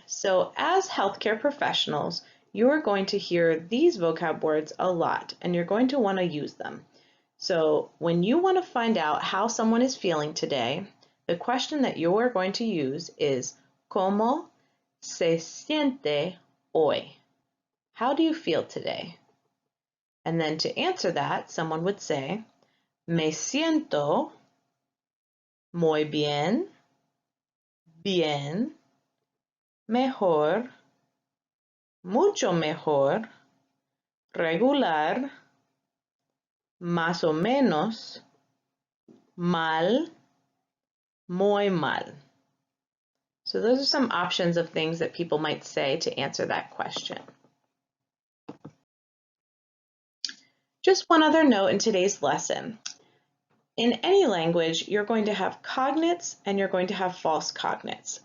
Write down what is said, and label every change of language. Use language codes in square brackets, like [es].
[en] So as healthcare professionals, you are going to hear these vocab words a lot, and you're going to want to use them. So when you want to find out how someone is feeling today, the question that you're going to use is [es] ¿Cómo se siente hoy? [en] How do you feel today? And then to answer that, someone would say, [es] Me siento muy bien, bien, mejor, mucho mejor, regular, más o menos, mal, muy mal. [en] So those are some options of things that people might say to answer that question. Just one other note in today's lesson. In any language, you're going to have cognates and you're going to have false cognates.